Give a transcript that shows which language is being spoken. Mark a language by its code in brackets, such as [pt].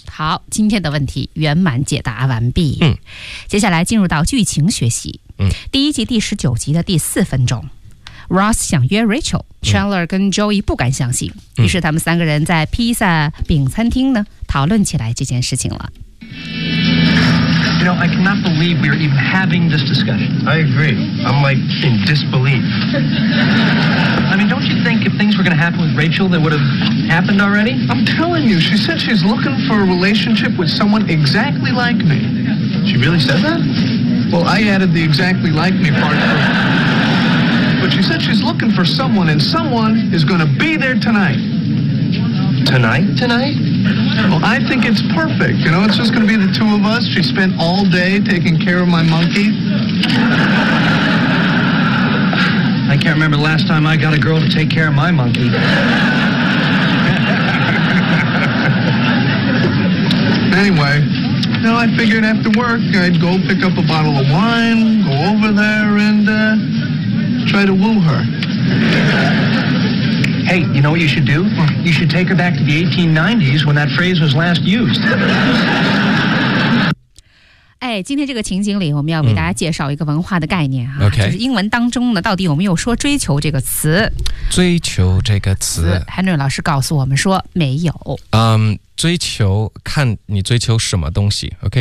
[zh] 好，今天的问题圆满解答完毕。嗯，接下来进入到剧情学习。嗯，第一集第十九集的第四分钟， Ross 想约 Rachel， Chandler 跟 Joey 不敢相信、嗯、于是他们三个人在披萨饼餐厅呢讨论起来这件事情了。 [en] You know, I cannot believe we are even having this discussion. I agree. I'm like in disbelief. I mean, don't you think if things were going to happen with Rachel, that would have happened already? I'm telling you, she said she's looking for a relationship with someone exactly like me. She really said that? Well, I added the exactly like me part for her. But she said she's looking for someone, and someone is going to be there tonight. Tonight? Tonight? Well, I think it's perfect. You know, it's just going to be the two of us. She spent all day taking care of my monkey. I can't remember the last time I got a girl to take care of my monkey. Anyway... No, I figured after work, I'd go pick up a bottle of wine, go over there, and, try to woo her. Hey, you know what you should do? You should take her back to the 1890s when that phrase was last used. [zh] 哎，今天这个情景里，我们要给大家介绍一个文化的概念啊、嗯 okay. 就是英文当中呢，到底有没有说追求这个词？追求这个词，Henry 老师告诉我们说没有。追求看你追求什么东西 ，OK？